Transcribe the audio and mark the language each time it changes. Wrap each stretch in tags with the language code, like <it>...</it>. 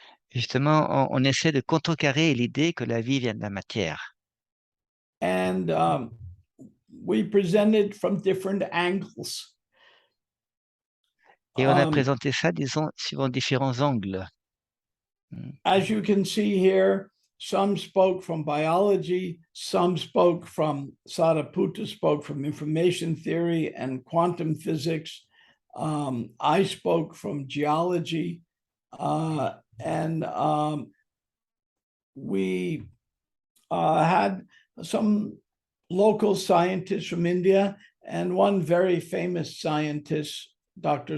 <fr>Justement, on essaie de contrecarrer l'idée que la vie vient de la matière.</fr> <en>And we presented from different angles.</en> <fr>Et on a présenté ça, disons, suivant différents angles.</fr> <en>As you can see here, some spoke from biology, some spoke from, Sadaputa spoke from information theory and quantum physics. I spoke from geology, and we had some local scientists from India and one very famous scientist, Dr.</en>